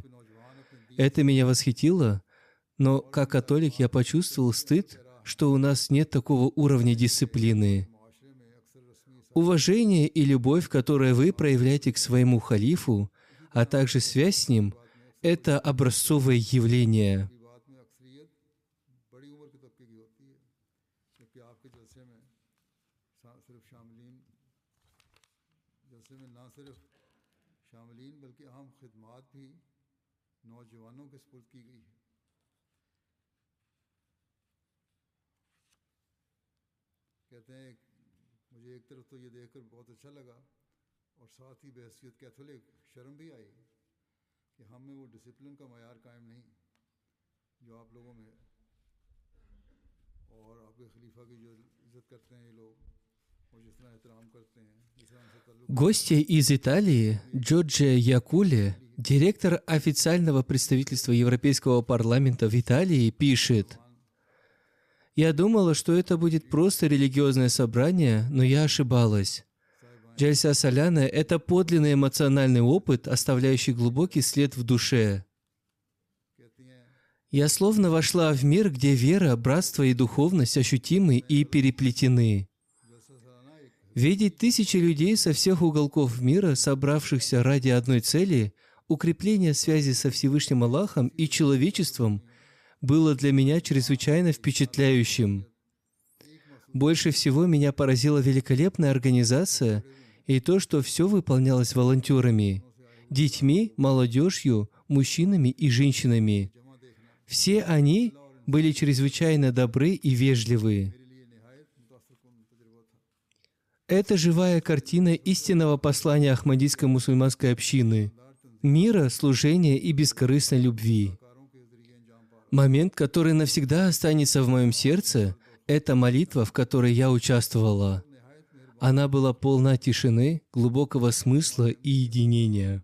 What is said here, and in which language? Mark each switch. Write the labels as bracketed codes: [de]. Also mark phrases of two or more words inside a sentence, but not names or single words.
[ru] Это меня восхитило, но как католик я почувствовал стыд, что у нас нет такого уровня дисциплины. Уважение и любовь, которые вы проявляете к своему халифу, а также связь с ним, это образцовое явление». [ur] بات میں اکثریت بڑی عمر کے طبقے کی ہوتی ہے، جبکہ آپ کے جلسے میں صرف شاملین جلسے میں نہ صرف شاملین بلکہ اہم خدمات بھی نوجوانوں کے سپرد کی گئی ہے. کہتے ہیں مجھے ایک طرف تو یہ دیکھ کر بہت اچھا لگا، اور ساتھ ہی بحیثیت کیتھولک شرم بھی آئی کہ ہم میں وہ ڈسپلن کا معیار قائم نہیں جو آپ لوگوں میں ہے، اور آپ کے خلیفہ کی جو عزت کرتے ہیں یہ لوگ، اور جس طرح احترام کرتے ہیں، جس طرح ان سے تعلق [ru] Гостья из Италии Джорджия Якуле, директор официального представительства Европейского парламента в Италии, пишет: «Я думала, что это будет просто религиозное собрание, но я ошибалась. Джальса Саляна — это подлинный эмоциональный опыт, оставляющий глубокий след в душе. [ur] کہتی ہیں [ru] Я словно вошла в мир, где вера, братство и духовность ощутимы и переплетены. [ur] جلسہ سالانہ ایک [ru] Видеть тысячи людей со всех уголков мира, собравшихся ради одной цели — укрепления связи со Всевышним Аллахом и человечеством, было для меня чрезвычайно впечатляющим. Больше всего меня поразила великолепная организация и то, что все выполнялось волонтерами, детьми, молодежью, мужчинами и женщинами. Все они были чрезвычайно добры и вежливы. [ur] میرے لیے نہایت متاثر کن تجربہ تھا. [ru] Это живая картина истинного послания Ахмадийской мусульманской общины, мира, служения и бескорыстной любви. Момент, который навсегда останется в моем сердце, это молитва, в которой я участвовала. Она была полна тишины, глубокого смысла и единения.